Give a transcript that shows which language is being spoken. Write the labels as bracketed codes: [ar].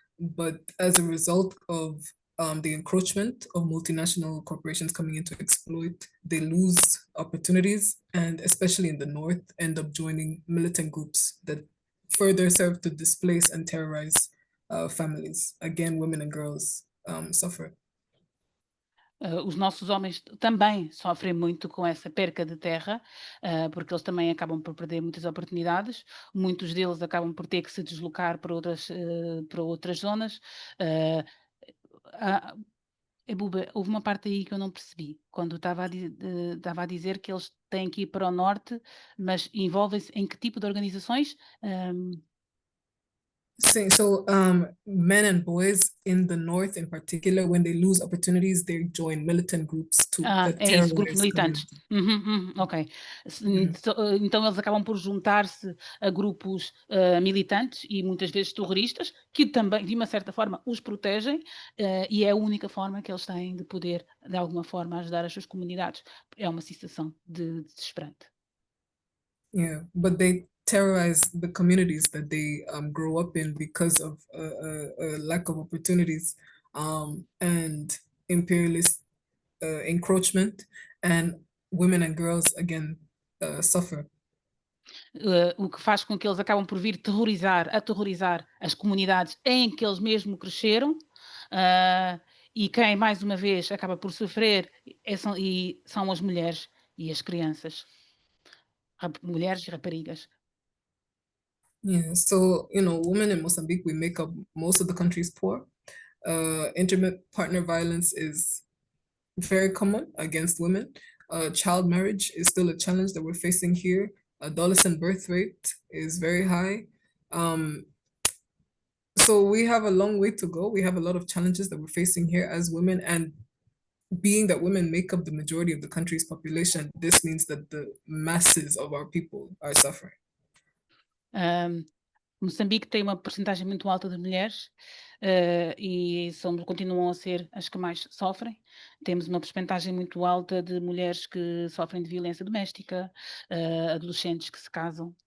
[en] But as a result of the encroachment of multinational corporations coming in to exploit, they lose opportunities, and especially in the north, end up joining militant groups that further serve to displace and terrorize families. Again, women and girls suffer. [pt] Os nossos homens também sofrem muito com essa perca de terra, porque eles também acabam por perder muitas oportunidades. Muitos deles acabam por ter que se deslocar para outras zonas. Ebuba, houve uma parte aí que eu não percebi, quando estava a dizer que eles têm que ir para o norte, mas envolvem-se em que tipo de organizações? [en] So men and boys in the north in particular, when they lose opportunities, they join militant groups that [pt] É isso, grupos militantes. Ok. Então eles acabam por juntar-se a grupos militantes e muitas vezes terroristas, que também, de uma certa forma, os protegem, e é a única forma que eles têm de poder, de alguma forma, ajudar as suas comunidades. É uma situação desesperante. [en] Yeah, but they terrorize the communities that they grow up in because of a lack of opportunities and imperialist encroachment, and women and girls again suffer. [pt] O que faz com que eles acabam por vir aterrorizar as comunidades em que eles mesmo cresceram, e quem, mais uma vez, acaba por sofrer são as mulheres e as crianças. Mulheres e raparigas. [en] Yeah, so women in Mozambique, we make up most of the country's poor. Intimate partner violence is very common against women. Child marriage is still a challenge that we're facing here. Adolescent birth rate is very high. So we have a long way to go. We have a lot of challenges that we're facing here as women, and being that women make up the majority of the country's population, this means that the masses of our people are suffering. [pt] Moçambique tem uma porcentagem muito alta de mulheres e continuam a ser as que mais sofrem. Temos uma porcentagem muito alta de mulheres que sofrem de violência doméstica, adolescentes que se casam